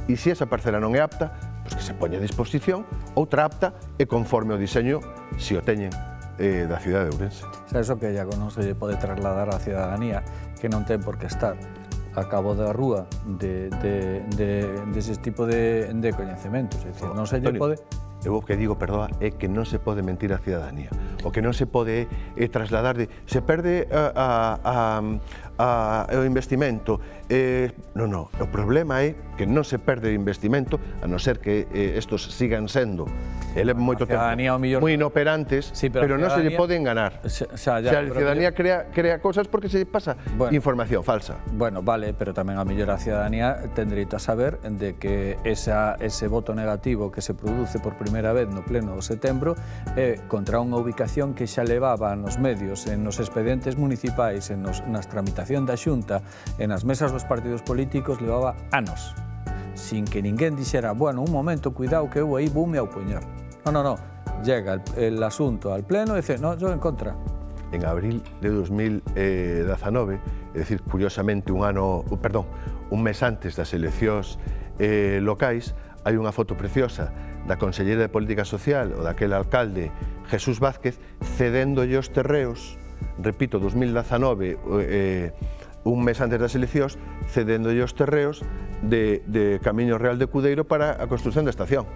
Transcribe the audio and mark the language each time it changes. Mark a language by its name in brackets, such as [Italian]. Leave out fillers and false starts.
[Galician] E se esa parcela non é apta, pois que se poña a disposición outra apta e conforme o diseño, se o teñen, da cidade de Ourense. Eso que Iago non se pode trasladar á ciudadanía, que non ten por que estar a cabo da rúa dese tipo de coñecementos. É dicir, non se lle pode... Eu o que digo, perdoa, é que non se pode mentir á ciudadanía. O que non se pode é trasladar de... Se perde a ao investimento. Non, o problema é que non se perde o investimento, a non ser que estos sigan sendo moito tempo moi inoperantes, pero non se lle pode enganar. A ciudadanía crea cosas porque se lle pasa información falsa. Bueno, vale, pero tamén a mellor a ciudadanía ten dereito a saber de que ese voto negativo que se produce por primeira vez no pleno de setembro contra unha ubicación que xa levaba nos medios, nos expedientes municipais, nas tramitación da Xunta, nas mesas dos partidos políticos, levaba anos, sin que ninguén dixera, bueno, un momento, cuidado que eu aí voume a opoñer. [Spanish] No, llega el asunto al pleno e dice, no, yo en contra. [Galician] En abril de 2019, é dicir, curiosamente un mes antes das eleccións locais, hai unha foto preciosa da conselleira de Política Social ou daquel alcalde Jesús Vázquez cedéndolle os terreos, repito, 2019, un mes antes das eleccións, cedéndolle os terreos de Camiño Real de Cudeiro para a construción da estación.